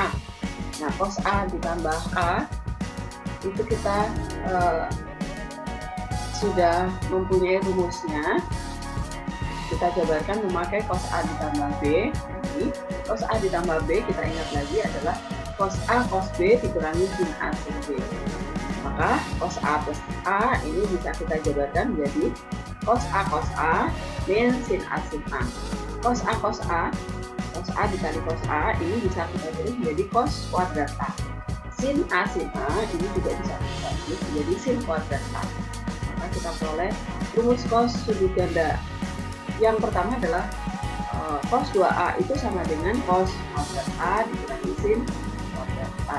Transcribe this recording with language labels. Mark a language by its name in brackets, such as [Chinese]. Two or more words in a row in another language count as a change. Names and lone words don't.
[Indonesian] Nah, cos A ditambah A itu kita sudah mempunyai rumusnya. Kita jabarkan memakai cos A ditambah B. Ini cos A ditambah B, kita ingat lagi, adalah cos A cos B dikurangi sin A sin B. Maka cos A plus A ini bisa kita jabarkan menjadi cos A min sin A sin A. Cos A dikali cos A ini bisa kita tulis menjadi cos kuadrat A. Sin A ini juga bisa kita tulis menjadi sin kuadrat A. Maka kita peroleh rumus cos sudut ganda. Yang pertama adalah cos 2A itu sama dengan cos kuadrat A dikurangi sin kuadrat A.